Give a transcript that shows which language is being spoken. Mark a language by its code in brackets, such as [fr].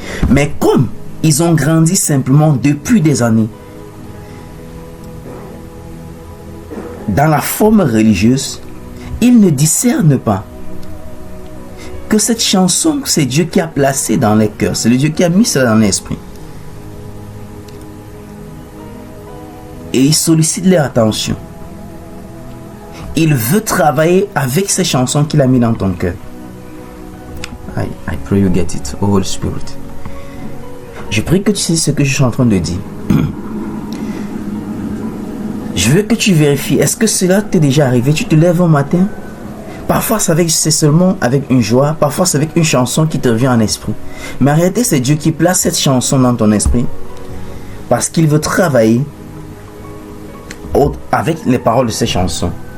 [fr] Mais comme ils ont grandi simplement depuis des années dans la forme religieuse, ils ne discernent pas que cette chanson, c'est Dieu qui a placé dans les cœurs, c'est le Dieu qui a mis cela dans l'esprit. Et il sollicite leur attention. Il veut travailler avec ces chansons qu'il a mis dans ton cœur. [en] I pray you get it, oh Holy Spirit. [fr] Je prie que tu sais ce que je suis en train de dire. Je veux que tu vérifies, est-ce que cela t'est déjà arrivé? Tu te lèves au matin, parfois c'est seulement avec une joie, parfois c'est avec une chanson qui te vient en esprit. Mais en réalité, c'est Dieu qui place cette chanson dans ton esprit parce qu'il veut travailler avec les paroles de ces chansons.